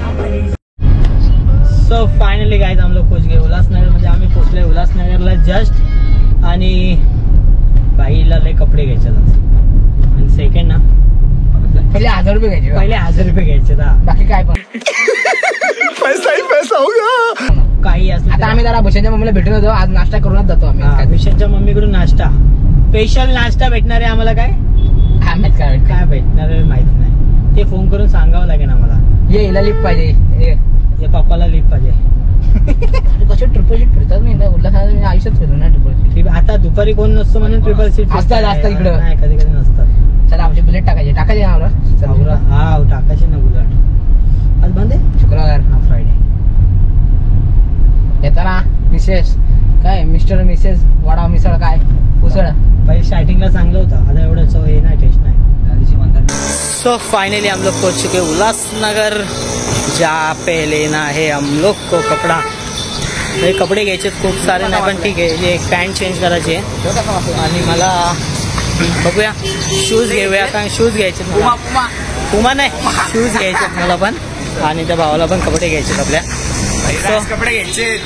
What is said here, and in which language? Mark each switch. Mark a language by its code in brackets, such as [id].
[en] so finally guys [hi] हम लोग पहुंच गए उल्हासनगर. [mr] म्हणजे आम्ही पोहोचले उल्हासनगरला जस्ट. आणि बाईला लय कपडे घ्यायचे आणि सेकंड ना पहिले 1000 रुपये घ्यायचे. पहिले 1000 रुपये घ्यायचे. बाकी काय पण [hi] पैसा ही पैसा होगा. [mr] काही असलं आता आम्ही जरा भूषणच्या मम्मीला भेटून होतो. आज नाश्ता करूनच जातो आम्ही. भूषणच्या मम्मीकडून नाश्ता स्पेशल नाश्ता भेटणार आहे आम्हाला. काय काय भेटणार आहे माहित नाही. ते फोन करून सांगावं लागेल आम्हाला. ये हिला लिफ्ट पाहिजे. ये पप्पाला लिफ्ट पाहिजे. कसे ट्रिपल सीट फिरतात मी उल्हासनगर आयुष्यात फिरलो ना ट्रिपल सीट. आता दुपारी कोण नसतो म्हणून ट्रिपल सीट असतात इकडं. नाही कधी कधी नसतात. चला आमची बुलेट टाकायची ना हा टाकायचे ना बुलेट. आज बंद आहे. शुक्रवार. हा फ्रायडे. येताना मिसेस काय मिस्टर मिसेस वडा मिसळ काय उसळ. पहिले स्टार्टिंगला चांगलं होतं. आता एवढं चव हे नाही टेस्ट नाही. [hi] सो फाइनली हम लोग पहुंच चुके उल्हासनगर. जहाँ पे लेना है हम लोग को कपड़ा. [mr] हे कपडे घ्यायचे खूप सारे नाही पण ठीक आहे. एक पॅन्ट चेंज करायची आहे आणि मला बघूया शूज घेऊया. कारण शूज घ्यायचे पुमा नाही शूज घ्यायचे मला पण. आणि त्या भावाला पण कपडे घ्यायचे आपल्या. कपडे घ्यायचे